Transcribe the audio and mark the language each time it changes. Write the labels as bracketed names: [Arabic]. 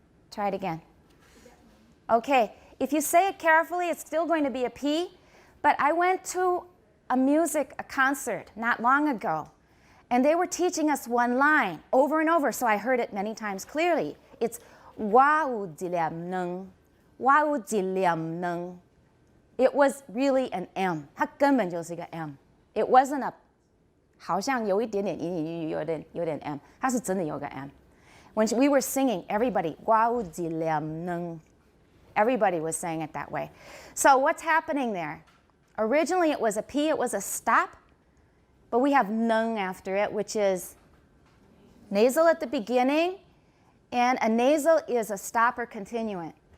[English] Try it again. Okay. If you say it carefully, it's still going to be a P. But I went to a concert not long ago, and they were teaching us one line over and over, so I heard it many times clearly. [Chinese] It's 我有一粒能, 我有一粒能. [English] It was really an M. [Chinese] 它根本就是一个 M. [English] It wasn't a [Chinese] 好像有一点点有点 [English] M. [Chinese] 它是真的有个 M. [English] When we were singing, everybody [Chinese] 我有一粒能. [English] Everybody was saying it that way. So what's happening there? Originally it was a P, it was a stop, but we have nung after it, which is nasal at the beginning, and a nasal is a stop or continuant.